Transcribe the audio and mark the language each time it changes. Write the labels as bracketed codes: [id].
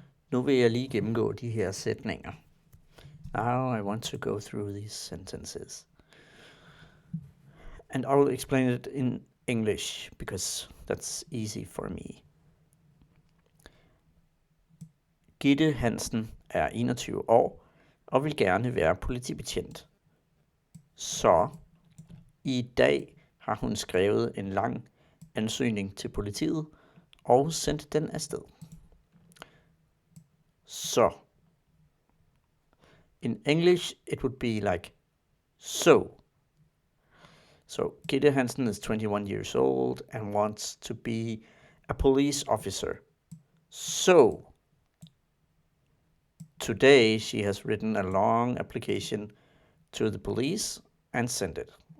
[da] Nu vil jeg lige gennemgå de her sætninger. [en] Now I want to go through these sentences. And I'll explain it in English, because that's easy for me. [da] Gitte Hansen er 21 år og vil gerne være politibetjent. Så i dag har hun skrevet en lang ansøgning til politiet og sendt den afsted. Så. [en] In English, it would be like so. So Gitte Hansen is 21 years old and wants to be a police officer. So today she has written a long application to the police and sent it.